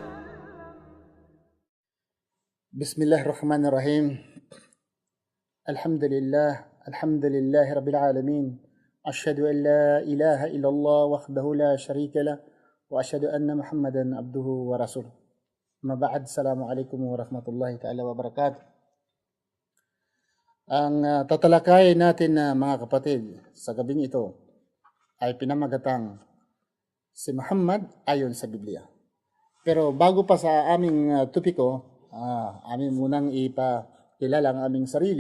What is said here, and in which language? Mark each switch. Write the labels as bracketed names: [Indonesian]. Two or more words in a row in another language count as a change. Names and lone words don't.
[Arabic] بسم الله الرحمن الرحيم. الحمد لله رب العالمين. أشهد أن لا إله إلا الله وحده لا شريك له وأشهد أن محمدا عبده ورسوله. أما بعد, السلام عليكم ورحمة الله تعالى وبركاته. [Filipino] Ang tatalakayin natin na mga kapatid sa gabing ito ay pinamagatang si Muhammad ayon sa Biblia. Pero bago pa sa aming topiko, amin munang ipakilala ang aming sarili.